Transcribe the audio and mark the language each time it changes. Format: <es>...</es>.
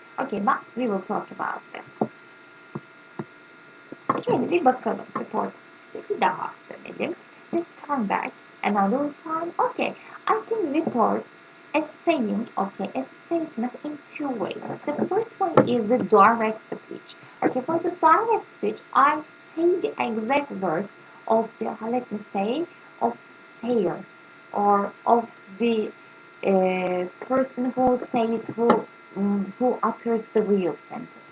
<en>Okay, but we will talk about that.</en> <tr>Şöyle bir bakalım. Report bir daha dönelim.</tr> <en>Let's turn back another time. Okay, I can report a saying, okay, a statement in two ways. The first one is the direct speech. Okay, for the direct speech, I say the exact words of the, let me say, of the sayer or of the person who says, who utters the real sentence.</en>